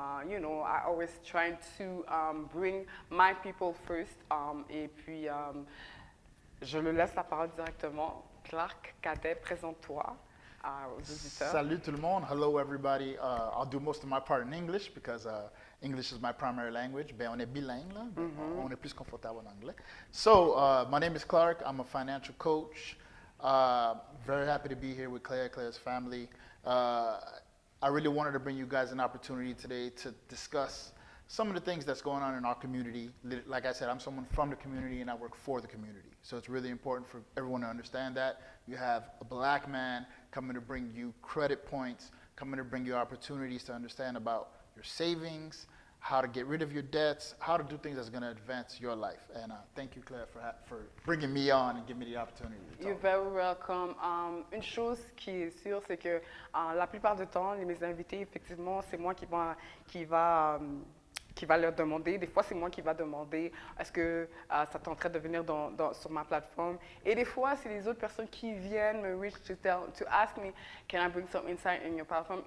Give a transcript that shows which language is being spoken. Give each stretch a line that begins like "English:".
English: You know, I always try to bring my people first.
French: Et puis, je le laisse la parole directement. Clark Cadet, présente-toi aux auditeurs. Salut tout le monde.
English: Hello everybody. I'll do most of my part in English because English is my primary language.
French: Ben, on est bilingue là. On est plus confortable en anglais.
English: So, my name is Clark. I'm a financial coach. Very happy to be here with Cléa's family. I really wanted to bring you guys an opportunity today to discuss some of the things that's going on in our community. Like I said, I'm someone from the community and I work for the community. So it's really important for everyone to understand that. You have a black man coming to bring you credit points, coming to bring you opportunities to understand about your savings, how to get rid of your debts, how to do things that's going to advance your life. And thank you, Cléa, for bringing me on and giving me the opportunity to talk. You're very welcome.
French: Une chose qui est sûre, c'est que la plupart du temps, mes invités, effectivement, c'est moi qui va leur demander. Des fois, c'est moi qui va demander est-ce que ça tenterait de venir sur ma plateforme. Et des fois, c'est les autres personnes qui viennent me
English: reach to ask me, can I bring some insight in your platform?